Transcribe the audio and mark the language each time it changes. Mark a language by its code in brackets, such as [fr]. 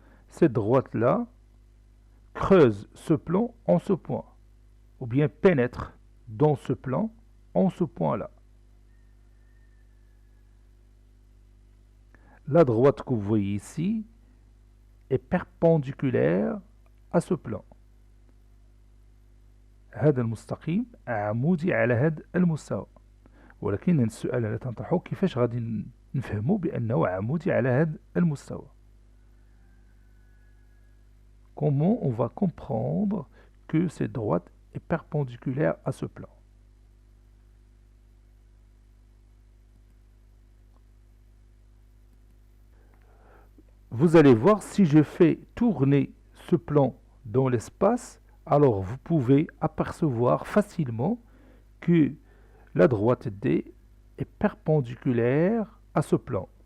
[fr] Cette droite-là creuse ce plan en ce point, ou bien pénètre dans ce plan en ce point-là. La droite que vous voyez ici est perpendiculaire à ce plan. [ar] هذا المستقيم عمودي على هذا المستوى، ولكن السؤال اللي تنطرحه كيفاش غادي نفهموا بأنه عمودي على هذا المستوى. [fr] Comment on va comprendre que cette droite est perpendiculaire à ce plan? Vous allez voir, si je fais tourner ce plan dans l'espace, alors vous pouvez apercevoir facilement que la droite D est perpendiculaire à ce plan.